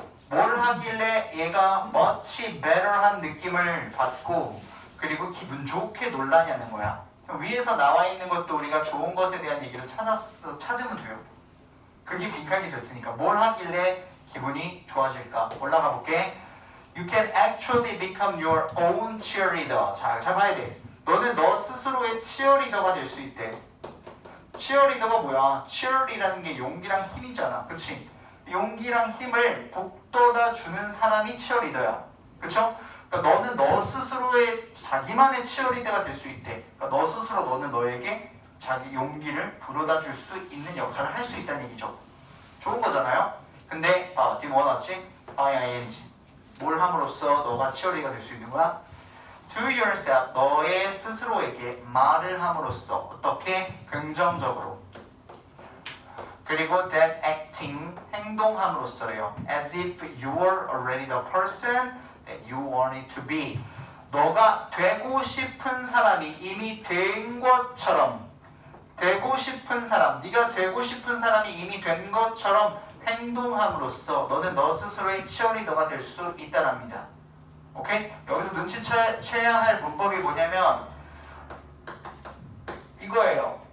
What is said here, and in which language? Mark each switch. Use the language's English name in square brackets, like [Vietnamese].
[Korean] 뭘 하길래 얘가 [English] much better [Korean] 한 느낌을 받고 그리고 기분 좋게 놀라냐는 거야. 위에서 나와 있는 것도 우리가 좋은 것에 대한 얘기를 찾으면 돼요. 그게 빈칸이 됐으니까 뭘 하길래 기분이 좋아질까? 올라가 볼게. [English] You can actually become your own cheerleader. [Korean] 자, 잘 봐야 돼. 너는 너 스스로의 치어리더가 될 수 있대. 치어리더가 뭐야? 치어이라는 게 용기랑 힘이잖아. 그치? 용기랑 힘을 북돋아 주는 사람이 치어리더야. 그쵸? 그러니까 너는 너 스스로의 자기만의 치어리더가 될 수 있대. 그러니까 너 스스로 너는 너에게 자기 용기를 불어다 줄 수 있는 역할을 할 수 있다는 얘기죠. 좋은 거잖아요? 근데 뒤에 뭐 나왔지? ing. 뭘 함으로써 너가 치어리더가 될 수 있는 거야? [English] To yourself, [Korean] 너의 스스로에게 말을 함으로써 어떻게? 긍정적으로. 그리고 [English] that acting, [Korean] 행동함으로써래요. [English] As if you were already the person that you wanted to be. [Korean] 너가 되고 싶은 사람이 이미 된 것처럼, 되고 싶은 사람, 네가 되고 싶은 사람이 이미 된 것처럼 행동함으로써 너는 너 스스로의 치어리더가 될 수 있다랍니다. 오케이? 여기서 눈치채야 할 문법이 뭐냐면 이거예요.